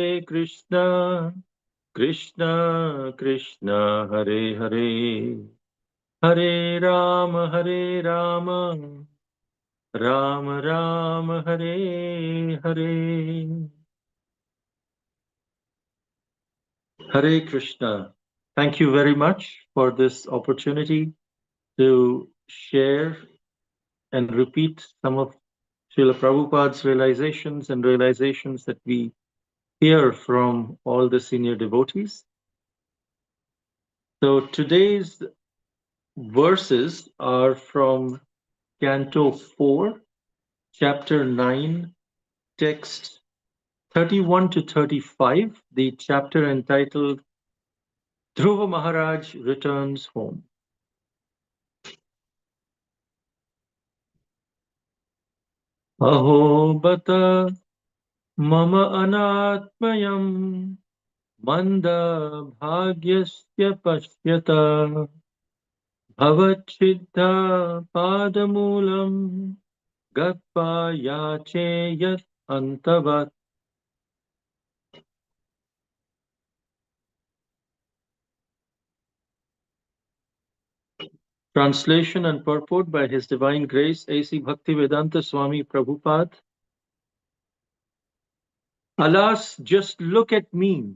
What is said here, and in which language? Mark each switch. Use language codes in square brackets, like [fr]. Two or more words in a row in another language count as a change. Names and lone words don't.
[sa] Krishna Krishna Hare Hare Hare Rama Rama Rama Hare Hare. Hare Krishna. [en] Thank you very much for this opportunity to share and repeat some of Srila Prabhupada's realizations and realizations that we hear from all the senior devotees. So today's verses are from Canto 4, Chapter 9, text 31 to 35, the chapter entitled Dhruva Maharaj Returns Home. [sa] Aho bata mama anatmayam manda bhagyasya pashyata bhavachiddha padamulam gatpa yacheyat antavat. [en] Translation and purport by His Divine Grace A.C. Bhaktivedanta Swami Prabhupada. Alas, just look at me.